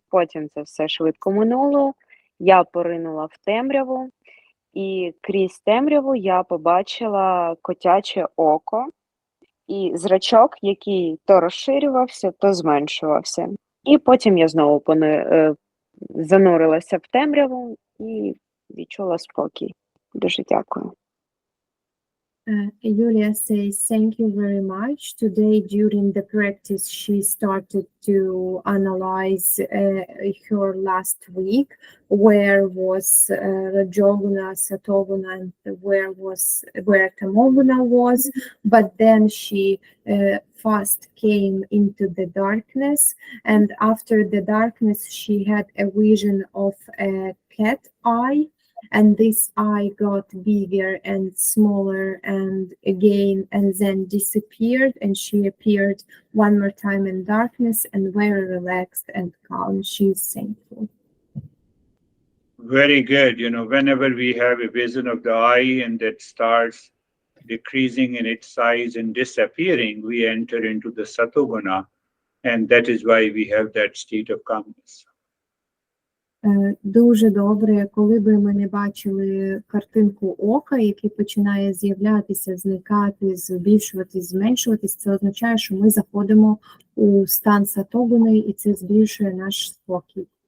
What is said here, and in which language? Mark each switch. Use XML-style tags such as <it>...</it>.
<uk>Потім це все швидко минуло. Я поринула в темряву, і крізь темряву я побачила котяче око і зрачок, який то розширювався, то зменшувався. І потім я знову занурилася в темряву і відчула спокій. Дуже дякую.</uk> <en>Yulia says, thank you very much. Today, during the practice, she started to analyze her last week, where was Rajoguna, Satoguna, and where Tamoguna was. But then she fast came into the darkness, and after the darkness, she had a vision of a cat eye. And this eye got bigger and smaller and again, and then disappeared, and she appeared one more time in darkness and very relaxed and calm. She's thankful. Very good. Whenever we have a vision of the eye and that starts decreasing in its size and disappearing, we enter into the Satoguna, and that is why we have that state of calmness.</en> <uk>Дуже добре, коли би ми не бачили картинку ока, який починає з'являтися, зникати, збільшуватись, зменшуватись, це означає, що ми заходимо у стан сатогуни, і це збільшує наш спокій.</uk>